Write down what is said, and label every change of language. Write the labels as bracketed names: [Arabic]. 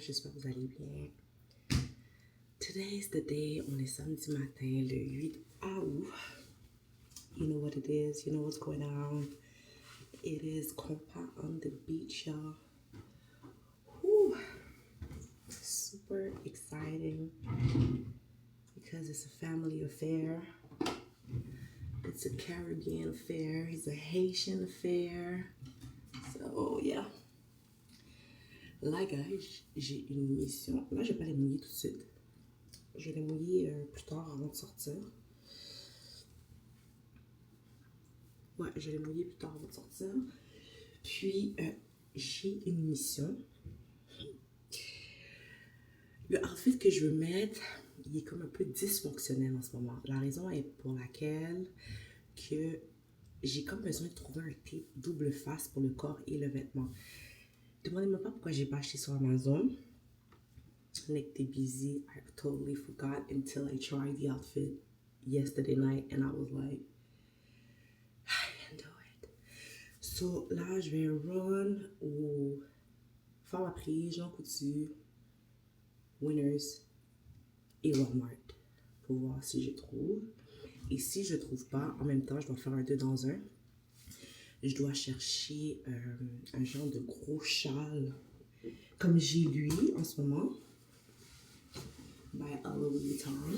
[French] J'espère que vous allez bien. [English] Today is the day. [French] On est samedi matin, le 8 août. [English] You know what it is. You know what's going on. It is compa on the beach, y'all. Whew. Super exciting. Because it's a family affair. It's a Caribbean affair. It's a Haitian affair. So, yeah. [French] Là, guys, j'ai une mission. Là, je vais pas les mouiller tout de suite. Je vais les mouiller plus tard avant de sortir. Ouais, je vais les mouiller plus tard avant de sortir. Puis, j'ai une mission. Le outfit que je veux mettre, il est comme un peu dysfonctionnel en ce moment. La raison est pour laquelle que j'ai comme besoin de trouver un tape double face pour le corps et le vêtement. Demandez-moi pas pourquoi j'ai pas acheté sur Amazon. Like, t'es busy. [English] I totally forgot until I tried the outfit yesterday night and I was like, I can't do it. [French] So là, je vais run au Faire la prise, Jean Coutu, Winners et Walmart pour voir si je trouve. Et si je trouve pas, en même temps, je dois faire un 2 dans 1. Je dois chercher un genre de gros châle comme j'ai lui en ce moment. By Louis Vuitton.